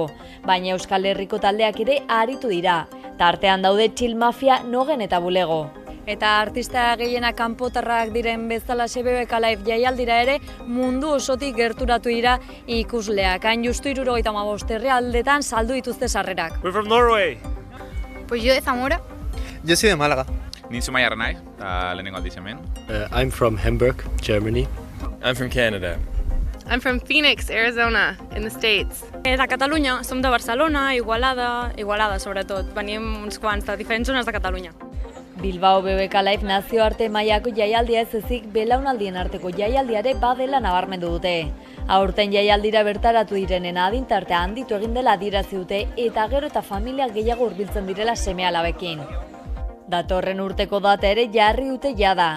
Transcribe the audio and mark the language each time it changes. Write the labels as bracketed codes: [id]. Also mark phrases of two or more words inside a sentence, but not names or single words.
[eu] Baina Euskal Herriko taldeak ere aritu dira. Tartean daude Chill Mafia, Nogen eta Bulego. Eta artista gehienak kanpotarrak diren bezala BBK Live jaialdira ere mundu osotik gerturatu dira ikusleak. Hain justu 75 herrialdetan saldu dituzte sarrerak. [en] We're from Norway. [es] Pues yo de Zamora. Yo soy de Málaga. [eu] Ni Zumaiarra naiz, eta lehenengo aldiz hemen. [en] I'm from Hamburg, Germany. I'm from Canada. I'm from Phoenix, Arizona, in the States. [ca] De Catalunya, som de Barcelona, Igualada sobretot. Venim uns quants de diferents zones de Catalunya. [eu] Bilbao BBK Live nazioarte mailako jaialdia ez ezik belaunaldien arteko jaialdiare badela nabarmendu dute. Aurten jaialdira bertaratu direnen adintartea handitu egin dela adierazi dute eta gero eta familia gehiago hurbiltzen direla seme-alabekin. Datorren urteko data ere jarri dute jada.